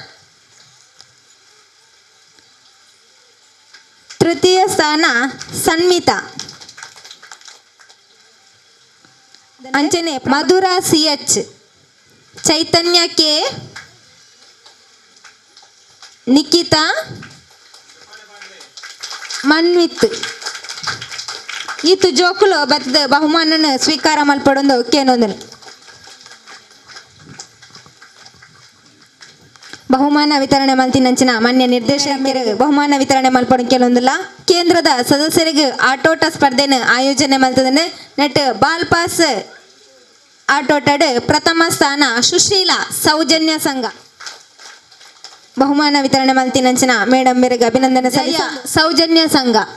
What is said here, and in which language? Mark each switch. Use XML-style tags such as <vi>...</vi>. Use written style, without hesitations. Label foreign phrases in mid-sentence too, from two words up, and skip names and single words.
<tcy>ತೃತೀಯ ಸ್ಥಾನ ಸನ್ಮಿತಾ ಅಂಚನೆ ಮಧುರಾ CH ಚೈತನ್ಯ ಕೆ ನಿಖಿತಾ ಮನ್ವಿತ್ ಈತು ಜೋಕುಲು ಬತ್ತದ ಬಹುಮಾನನ ಸ್ವೀಕಾರ ಮಲ್ಪಡೊಂದು ಕೇನೊಂದು ಬಹುಮಾನ ವಿತರಣೆ ಮಲ್ತಿನಂಚಿನ ಮಾನ್ಯ ನಿರ್ದೇಶಕರಿಗೆ ಬಹುಮಾನ ವಿತರಣೆ ಮಲ್ಪಡ ಕೆಲವೊಂದಿಲ್ಲ ಕೇಂದ್ರದ ಸದಸ್ಯರಿಗೆ ಆಟೋಟ ಸ್ಪರ್ಧೆನ ಆಯೋಜನೆ ಮಲ್ತದನೆ</tcy> <en>net ball pass</en> <tcy>ಆಟೋಟಡ್ ಪ್ರಥಮ ಸ್ಥಾನ ಸುಶೀಲಾ ಸೌಜನ್ಯ ಸಂಘ ಬಹುಮಾನ ವಿತರಣೆ ಮಲ್ತಿನಂಚಿನ ಮೇಡಮ್ ಮೇರೆಗೆ ಅಭಿನಂದನೆ ಸೌಜನ್ಯ ಸಂಘ</tcy>